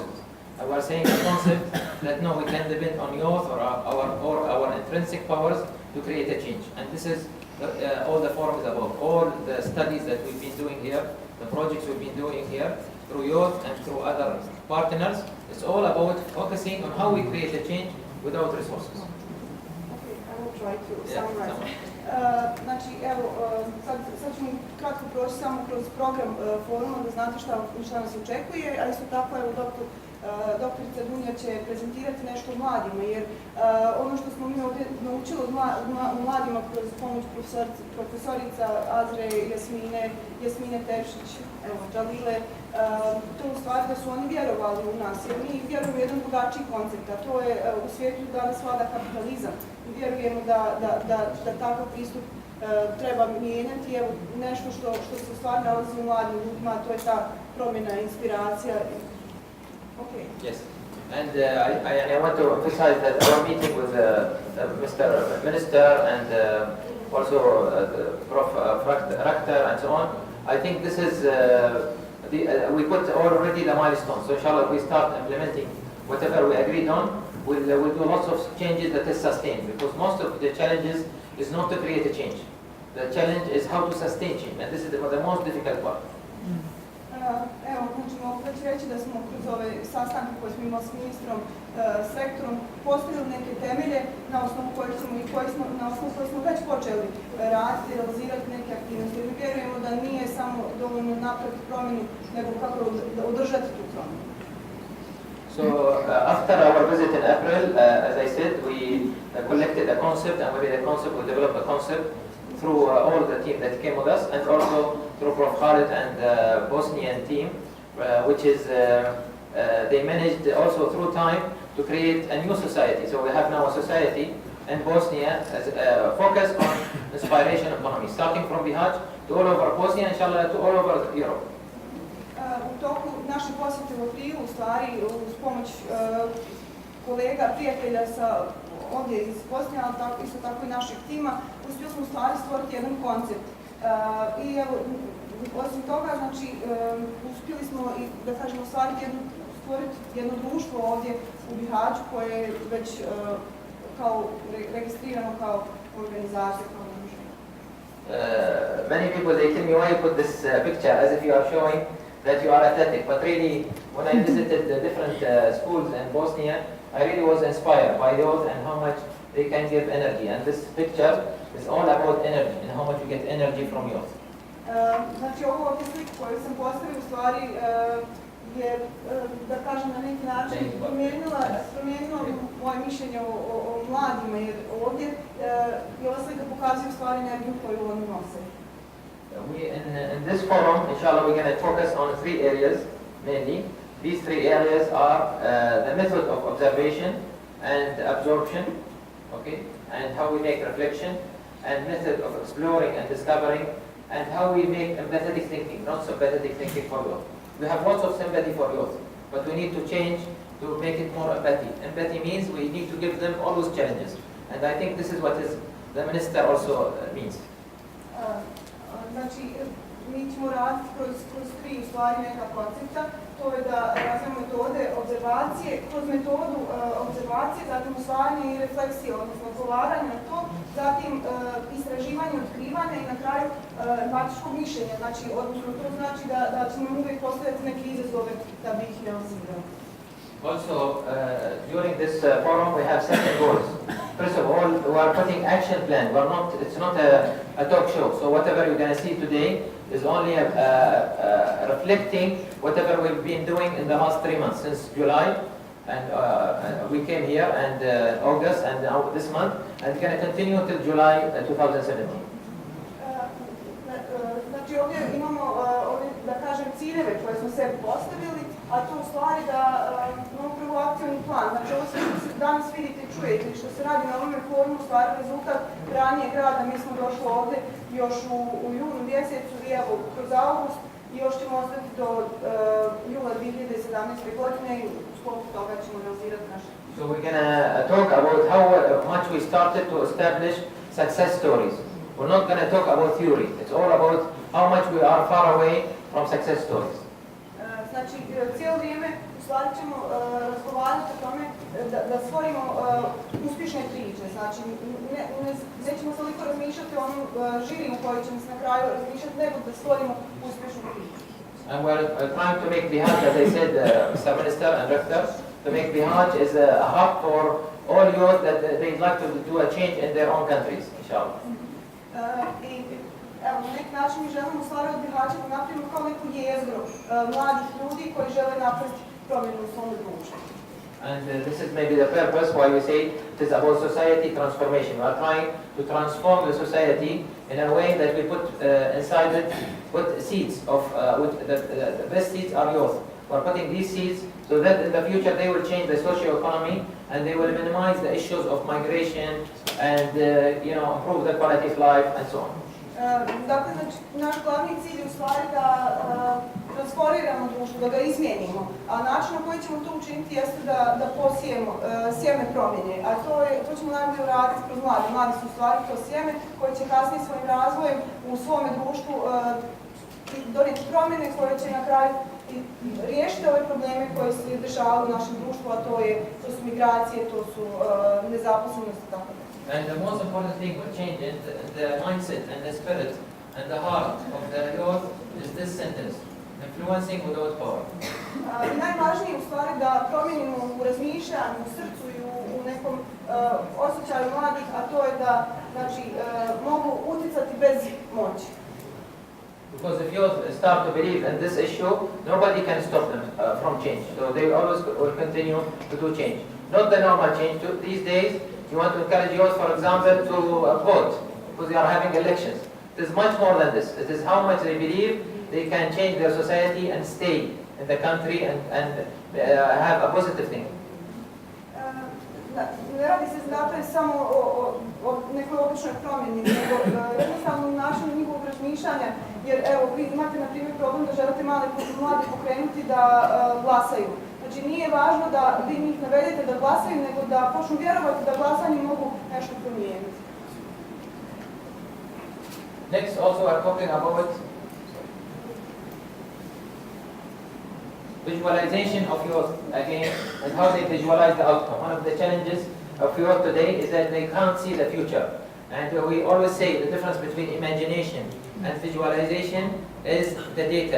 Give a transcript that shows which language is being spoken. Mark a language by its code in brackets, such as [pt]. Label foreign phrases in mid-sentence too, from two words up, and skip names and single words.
[en] We are saying a concept that no, we can depend on youth or our intrinsic powers to create a change. And this is all the forum is about. All the studies that we've been doing here, the projects we've been doing here, through youth and through other partners, it's all about focusing on how we create a change without resources. Okay, I will try to summarize. [bs] Znači, evo, sad ćemo kratko proći samo kroz program foruma da znate šta nas očekuje, a isto tako, evo, doktorica Dunja će prezentirati nešto o mladima, jer ono što smo mi ovdje naučili od mladima kroz pomoć profesorica Azre, Jasmine Tevšić, evo, Dzalile, to u stvari da su oni vjerovali u nas, jer mi vjerujemo u jedan drugačiji koncept, a to je u svijetu danas vlada kapitalizam. I vjerujemo da takav pristup treba mijenjati, evo, nešto što se u stvari nalazi u mladim ljudima, to je ta promjena, inspiracija. [en] Okay. Yes, and I want to emphasize that our meeting with Mr. Minister and also Prof. Rector and so on, I think this is, we put already the milestone, so inshallah we start implementing whatever we agreed on, we'll do lots of changes that is sustained, because most of the challenges is not to create a change. The challenge is how to sustain change, and this is the most difficult part. [bs] Evo, znači mogu već reći da smo kroz ove sastanke koje smo imali s ministrom, s rektorom, postavili neke temelje na osnovu koje smo već počeli raditi, realizirati neke aktivnosti. Mi vjerujemo da nije samo dovoljno napraviti promjenu, nego kako održati tu promjenu. [en] So after our visit in April, as I said, we collected a concept, and within the concept we developed a concept through all the team that came with us, and also through Prof. Khalid and the Bosnian team, which is, they managed also through time to create a new society. So we have now a society in Bosnia as focused on inspiration economy, starting from Bihać to all over Bosnia, inshallah, to all over Europe. [bs] U toku naše posjete u aprilu, u stvari, uz pomoć kolega, prijatelja ovdje iz Bosne, ali isto tako i našeg tima, uspjeli smo u stvari stvoriti jedan koncept. I evo, osim toga, znači, uspjeli smo i, da kažemo, stvoriti jedno društvo ovdje u Bihaću koje je već kao registrirano kao organizacija, kao društvo. [en] Many people, they tell me why you put this picture as if you are showing that you are athletic, but really, when I visited the different schools in Bosnia, I really was inspired by youth and how much they can give energy. And this picture is all about energy and how much you get energy from youth. [bs] Znači, ovo ovdje sliku koju sam postavila u stvari je, da kažem, na neki način promijenila moje mišljenje o mladima, jer ovdje je ova slika pokazuje u stvari energiju koju oni nose. [en] In this forum, inshallah, we're going to focus on 3 areas mainly. These 3 areas are the method of observation and absorption, okay, and how we make reflection, and method of exploring and discovering, and how we make empathetic thinking, not sympathetic thinking for youth. We have lots of sympathy for youth, but we need to change to make it more empathy. Empathy means we need to give them all those challenges, and I think this is what the minister also means. [bs] Znači, mi ćemo raditi kroz 3 u stvari neka koncepta. To je da razvijemo metode observacije, kroz metodu observacije, zatim usvajanje i refleksije, odnosno odgovaranje na to, zatim istraživanje, otkrivanje i na kraju empatičko mišljenje. Znači, odnosno to znači da ćemo uvijek postaviti neke izazove da bi ih realizirali. [en] Also, during this forum, we have 7 goals. First of all, we are putting action plan. It's not a talk show. So whatever you're going to see today is only reflecting whatever we've been doing in the last 3 months, since July, and we came here, and August, and now this month, and it's going to continue till July 2017. [bs] Znači ovdje imamo, da kažem, ciljeve koje smo sebi postavili, a to u stvari da imamo prvo akcijni plan. Znači ovo sve što danas vidite i čujete i što se radi na ovome forumu, u stvari rezultat ranijeg rada. Mi smo došli ovdje još u junu mjesecu i evo kroz august i još ćemo ostati do jula 2017. godine i u sklopu toga ćemo realizirati naše. [en] So we're going to talk about how much we started to establish success stories. We're not going to talk about theory. It's all about how much we are far away from success stories. [bs] Znači, cijelo vrijeme u stvari ćemo razgovarati o tome da stvorimo uspješne priče. Znači, nećemo toliko razmišljati o onom žiri u kojoj ćemo se na kraju razmišljati, nego da stvorimo uspješnu priču. [en] And we're trying to make Bihaj, as I said, Mr. Minister and Rector, to make Bihaj is a hub for all youth that they'd like to do a change in their own countries, inshallah. [bs] Evo, na neki način mi želimo u stvari od Bihaća da napravimo kao neku jezgru mladih ljudi koji žele napraviti promjenu u svom društvu. [en] And this is maybe the purpose why we say it is about society transformation. We are trying to transform the society in a way that we put inside it, put seeds of, the best seeds are youth. We are putting these seeds so that in the future they will change the socio-economy and they will minimize the issues of migration and improve the quality of life and so on. [bs] Dakle, naš glavni cilj je u stvari da transformiramo društvo, da ga izmijenimo, a način na koji ćemo to učiniti jeste da posijemo sjeme promjene, a to ćemo najbolje uraditi kroz mlade. Mladi su u stvari to sjeme koje će kasnije svojim razvojem u svome društvu donijeti promjene koje će na kraju riješiti ove probleme koje se dešavaju u našem društvu, a to su migracije, to su nezaposlenost i tako. [en] And the most important thing will change in the mindset and the spirit and the heart of the youth is this sentence, influencing without power. [bs] Najvažnije je u stvari da promijenimo u razmišljanju, u srcu i u nekom osjećaju mladih, a to je da mogu utjecati bez moći. [en] Because if youth start to believe in this issue, nobody can stop them from change. So they always will continue to do change. Not the normal change. These days, you want to encourage youth, for example, to vote because they are having elections. It is much more than this. It is how much they believe they can change their society and stay in the country and have a positive thing. [bs] Ne radi se dakle samo o nekoj običnoj promjeni, nego jednostavno u načinu njihovog razmišljanja, jer evo vi imate na primjer problem da želite mlade pokrenuti da glasaju. Znači nije važno da vi njih navedete da glasaju, nego da počnu vjerovati da glasanje mogu nešto promijeniti. [en] Next, also we are talking about visualization of youth again and how they visualize the outcome. One of the challenges of youth today is that they can't see the future. And we always say the difference between imagination and visualization is the data.